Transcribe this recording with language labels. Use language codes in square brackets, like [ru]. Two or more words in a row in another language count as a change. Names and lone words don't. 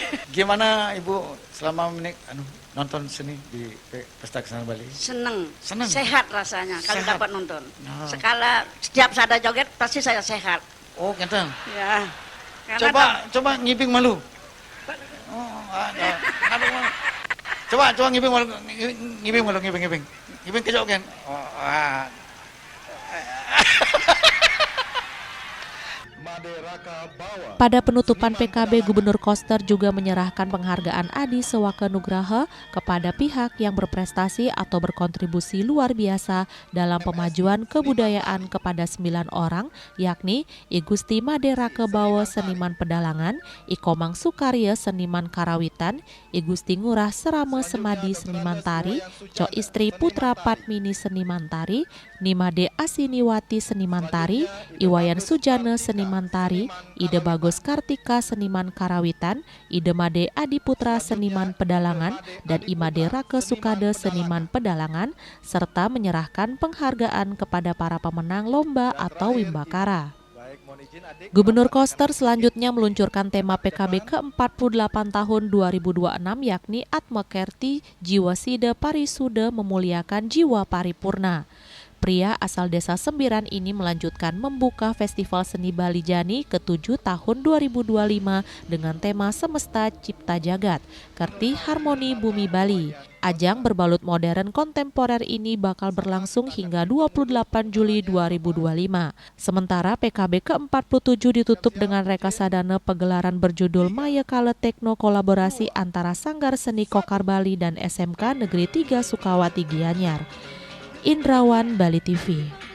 [id] Gimana Ibu selama nonton seni di Pesta Kesenian Bali? Seneng. Seneng. Sehat rasanya kalau Sehat. dapat nonton. Nah. Setiap saya ada joget pasti saya sehat. Oh, gitu. Ya. Karena [ban] Coba ngibing malu. Oh, aduh. Coba ngibing malu, ngibing kejauh kan. [id] Oh, Pada penutupan PKB, Gubernur Koster juga menyerahkan penghargaan Adi Sewaka Nugraha kepada pihak yang berprestasi atau berkontribusi luar biasa dalam pemajuan kebudayaan kepada 9 orang, yakni I Gusti Made Raka Bawa Seniman Pedalangan, I Komang Sukarya Seniman Karawitan, I Gusti Ngurah Serame Semadi Seniman Tari, Co Istri Putra Padmini Seniman Tari, Nimade Asiniwati Seniman Tari, Iwayan Sujana Seniman Tari, Ide Bagus Kartika Seniman Karawitan, Ide Made Adiputra Seniman Pedalangan, dan Imade Rake Sukade Seniman Pedalangan, serta menyerahkan penghargaan kepada para pemenang lomba atau Wimbakara. Gubernur Koster selanjutnya meluncurkan tema PKB ke-48 tahun 2026 yakni Atma Kerti Jiwa Sida Parisuda Memuliakan Jiwa Paripurna. Pria asal desa Sembiran ini melanjutkan membuka Festival Seni Bali Jani ke-7 tahun 2025 dengan tema Semesta Cipta Jagat, Kerti Harmoni Bumi Bali. Ajang berbalut modern kontemporer ini bakal berlangsung hingga 28 Juli 2025. Sementara PKB ke-47 ditutup dengan rekasadana pegelaran berjudul Maya Kala Tekno kolaborasi antara Sanggar Seni Kokar Bali dan SMK Negeri 3 Sukawati Gianyar. Indrawan, Bali TV.